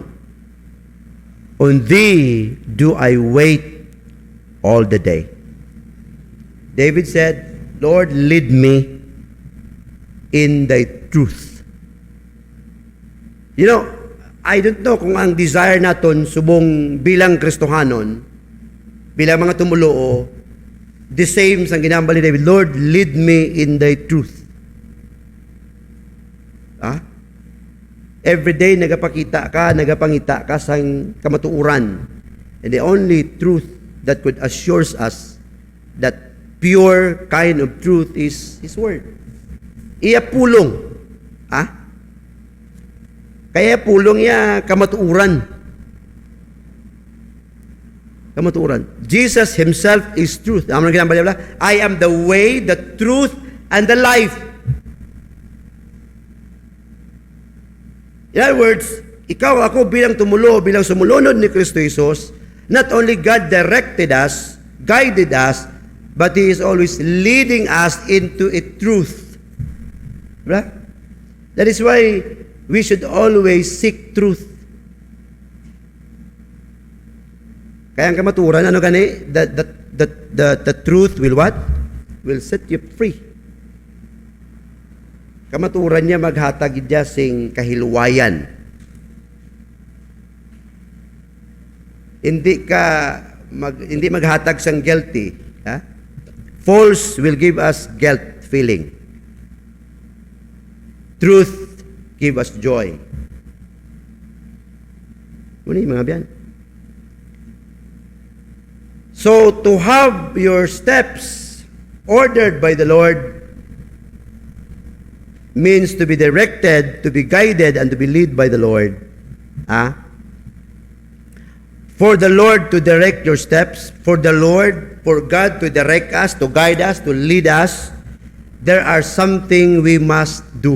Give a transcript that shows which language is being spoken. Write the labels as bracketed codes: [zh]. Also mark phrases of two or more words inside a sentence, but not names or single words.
[en] On thee do I wait all the day. David said, Lord, lead me in thy truth. You know, I don't know [hil] kung ang desire naton subong bilang Kristohanon, bilang mga tumuloo, [en] the same [hil] sang ginambal ni David, [en] Lord, lead me in thy truth. Every day [hil] nagapangita ka sa kamatuuran. [en] And the only truth that could assure us that pure kind of truth is His Word. [hil] Iya pulong. Kaya pulong iya kamatuuran. [en] Jesus Himself is truth. I am the way, the truth, and the life. In other words, [hil] ikaw ako bilang bilang sumulunod ni Kristo Jesus, [en] not only God directed us, guided us, but He is always leading us into a truth. Right? That is why we should always seek truth. [hil] Kaya ang kamaturan, ano gani? [en] The truth will what? Will set you free. [hil] Kamaturan niya maghatag idya sing kahilwayan. Hindi maghatag sang guilty. Ha? [en] False will give us guilt feeling. Truth give us joy. [hil] Ano yung mga biyan? [en] So, to have your steps ordered by the Lord means to be directed, to be guided, and to be led by the Lord. For the Lord to direct your steps, for God to direct us, to guide us, to lead us, there are something we must do.